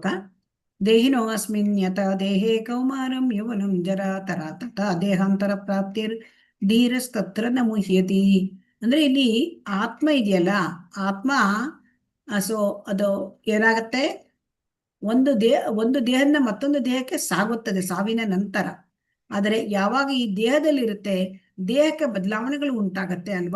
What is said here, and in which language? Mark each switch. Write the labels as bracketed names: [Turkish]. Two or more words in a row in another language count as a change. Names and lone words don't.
[Sanskrit] ದೇಹಿನೋ ಅಸ್ಮಿನ್ ಯತ ದೇಹೇ ಕೌಮಾರಂ ಯೌವನಂ ಜರಾ ತರ ತಥಾ ದೇಹಾಂತರ ಪ್ರಾಪ್ತಿರ್ ಧೀರಸ್ತತ್ರ ನ ಮುಹ್ಯತಿ. [Kannada] ಅಂದ್ರೆ ಇಲ್ಲಿ ಆತ್ಮ ಇದೆಯಲ್ಲ, ಆತ್ಮ ಅದು ಏನಾಗತ್ತೆ, ಒಂದು ದೇಹದಿಂದ ಮತ್ತೊಂದು ದೇಹಕ್ಕೆ ಸಾಗುತ್ತದೆ ಸಾವಿನ ನಂತರ. ಆದರೆ ಯಾವಾಗ ಈ ದೇಹದಲ್ಲಿ ಇರುತ್ತೆ, ದೇಹಕ್ಕೆ ಬದಲಾವಣೆಗಳು ಉಂಟಾಗತ್ತೆ ಅಲ್ವಾ.